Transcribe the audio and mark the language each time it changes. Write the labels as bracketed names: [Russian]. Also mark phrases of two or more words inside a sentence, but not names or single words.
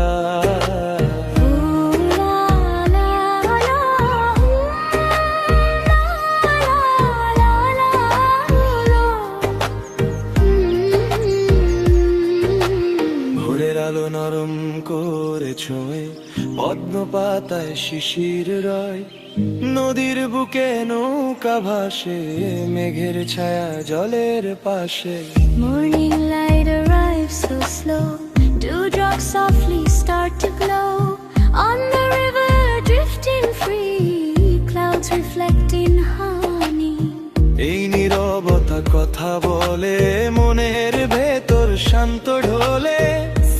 [Bangla] Ooh la la la, la la la la. ভোরের আলো নরম করে ছোঁয়, পদ্ম পাতায় শিশির রয়। নদীর বুকে নৌকা ভাসে, মেঘের ছায়া জলের পাশে। [English] Morning light arrives so slow, dewdrops softly start to glow. On the river drifting free, clouds reflecting honey. [Bangla] এই নীরবতা কথা বলে, মনের ভেতর শান্ত ঢোলে।